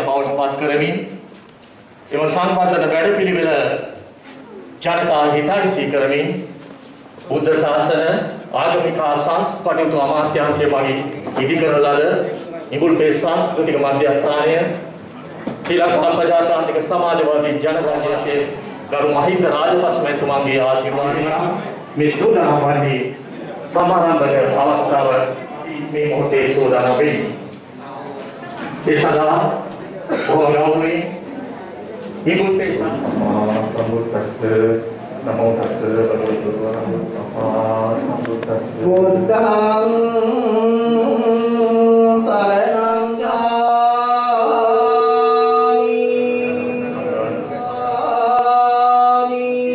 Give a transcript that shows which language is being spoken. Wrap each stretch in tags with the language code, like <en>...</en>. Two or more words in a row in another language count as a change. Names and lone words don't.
<si>බවට පත් කරමින් එම සංවර්ධන වැඩපිළිවෙල ජනතා හිතයිසී කරමින් බුද්ධ ශාසන ආගමික සංස්කෘතික අමාත්‍යාංශය මගින් ඉදිකරන ලද නිබුල්පේ සංස්කෘතික මධ්‍යස්ථානය ශ්‍රී ලංකා ප්‍රජාතාන්ත්‍රික සමාජවාදී ජනගහනයේ ගරු මහින්ද රාජපක්ෂ මැතිතුමාගේ ආශිර්වාදයෙන් මේ සූදානම් වන්නේ සමාරම්භක අවස්ථාව මේ මොහොතේ සූදානම් වෙයි. ඒ සඳහා බොහොම ගෞරවයෙන් නිබුල්පේ</si> <pi>සම්බුද්දස්ස නමෝ තස්ස භගවතු වරහතු සම්මා සම්බුද්දස්ස බුද්ධං සරණං ගච්ඡාමි</pi>